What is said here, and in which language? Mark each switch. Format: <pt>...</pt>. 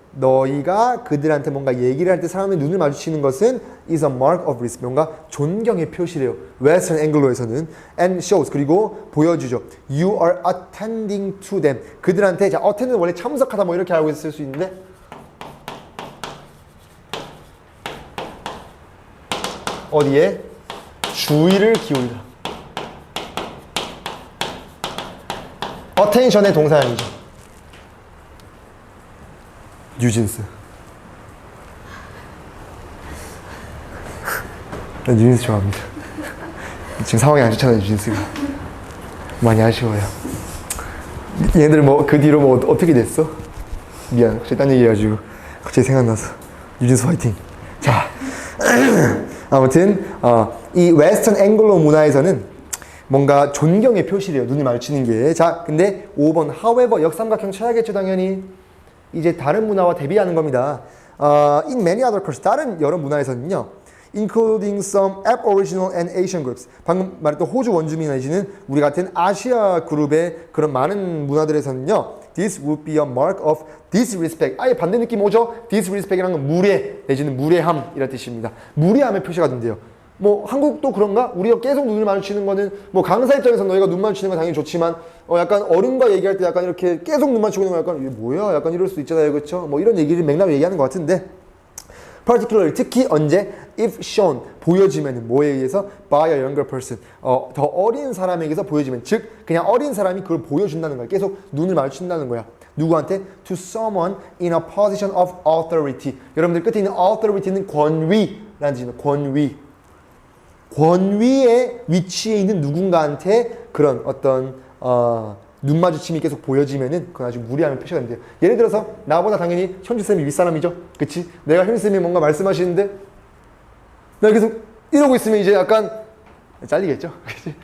<ko>너희가 그들한테 뭔가 얘기를 할 때 사람의 눈을 마주치는 것은</ko> <en>is a mark of respect.</en> <ko>뭔가 존경의 표시래요. Western Anglo에서는.</ko> <en>And shows.</en> <ko>그리고 보여주죠.</ko> <en>You are attending to them.</en> <ko>그들한테, 자, attend는 원래 참석하다 뭐 이렇게 알고 있을 수 있는데 어디에? 주의를 기울이다. attention의 동사형이죠. 뉴진스. 난 뉴진스 좋아합니다. 지금 상황이 안 좋잖아요, 뉴진스가. 많이 아쉬워요. 얘네들 뭐, 그 뒤로 뭐, 어떻게 됐어? 미안. 갑자기 딴 얘기 해가지고. 갑자기 생각나서. 뉴진스 화이팅. 자. 아무튼, 이 웨스턴 앵글로 문화에서는 뭔가 존경의 표시래요. 눈이 마주치는 게. 자, 근데 5번. however, 역삼각형 쳐야겠죠, 당연히. 이제 다른 문화와 대비하는 겁니다.</ko> <en>In many other cultures,</en> <ko>다른 여러 문화에서는요,</ko> <en>including some Aboriginal and Asian groups.</en> <ko>방금 말했던 호주 원주민 내지는 우리 같은 아시아 그룹의 그런 많은 문화들에서는요,</ko> <en>this would be a mark of disrespect.</en> <ko>아예 반대 느낌 오죠? disrespect이라는 건 무례 내지는 무례함 이런 뜻입니다. 무례함의 표시가 된대요. 뭐 한국도 그런가? 우리가 계속 눈을 마주치는 거는 뭐 강사 입장에서 너희가 눈 마주치는 건 당연히 좋지만 약간 어른과 얘기할 때 약간 이렇게 계속 눈 마주치고 있는 거 약간 이게 뭐야? 약간 이럴 수 있잖아요. 그렇죠? 뭐 이런 얘기를 맥락을 얘기하는 것 같은데 particularly 특히 언제</ko> <en>if shown</en> <ko>보여지면 뭐에 의해서</ko> <en>by a younger person</en> <ko>더 어린 사람에게서 보여지면 즉 그냥 어린 사람이 그걸 보여준다는 거야. 계속 눈을 마주친다는 거야. 누구한테?</ko> <en>To someone in a position of authority.</en> <ko>여러분들 끝에 있는 authority는 권위라는 뜻입니다. 권위. 권위의 위치에 있는 누군가한테 그런 어떤 눈 마주침이 계속 보여지면은 그건 아주 무례함의 표시가 된대요. 예를 들어서 나보다 당연히 현주쌤이 윗사람이죠. 그치? 내가 현주쌤이 뭔가 말씀하시는데 내가 계속 이러고 있으면 이제 약간 잘리겠죠. 그치?</ko>